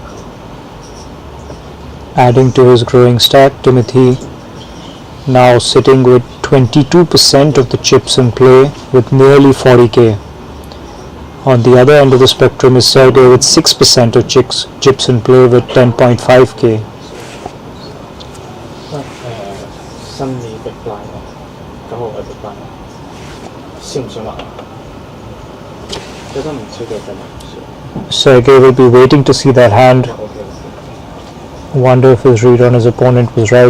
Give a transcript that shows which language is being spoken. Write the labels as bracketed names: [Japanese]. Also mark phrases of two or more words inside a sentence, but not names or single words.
[English] Adding to his growing stack, Timothy now sitting with 22% of the chips in play with nearly 40k. On the other end of the spectrum is Sergey with 6% of chips in play with 10.5k. [Cantonese] 新年嘅 blind 9號嘅 blind 少唔少啊？覺得唔少嘅真係唔少。 [English] Sergey will be waiting to see that hand. Wonder if his read on his opponent was right.